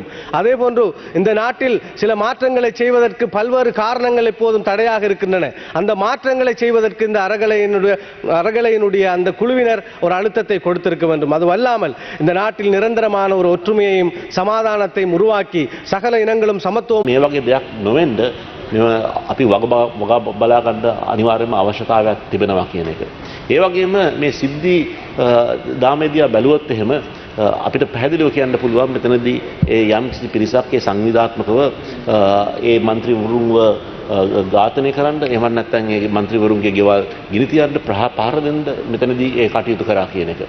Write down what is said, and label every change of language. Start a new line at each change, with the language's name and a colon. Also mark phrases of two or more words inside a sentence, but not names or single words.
Tamil: அதே போன்று இந்த நாட்டில் சில மாற்றங்களை செய்வதற்கு பல்வேறு காரணங்கள் எப்போதும் தடையாக இருக்கின்றன. அந்த மாற்றங்களை செய்வதற்கு இந்த அறகலையினுடைய அந்த குழுவினர் ஒரு அழுத்தத்தை கொடுத்திருக்க வேண்டும். அதுவல்லாமல் இந்த நாட்டில் நிரந்தரமான ஒரு ஒற்றுமையையும் சமாதானத்தையும் உருவாக்கி சகல இனங்களும் சமத்துவம்
Sinhala: මේ වගේ දෙයක් නොවෙන්න අපි වග බලා ගන්න අනිවාර්යයෙන්ම අවශ්‍යතාවයක් තිබෙනවා කියන එක. ඒ වගේම මේ සිද්ධි දාමේදියා බැලුවොත් එහෙම අපිට පැහැදිලිව කියන්න පුළුවන් මෙතනදී ඒ යම්කිසි පිරිසක් ඒ සංවිධාත්මකව ඒ മന്ത്രിවරුන්ව ඝාතනය කරන්න එහෙම නැත්නම් ඒ മന്ത്രിවරුන්ගේ ගෙවල් ගිනි තියන්න පාර දෙන්න මෙතනදී ඒ කටයුතු කරා කියන එක.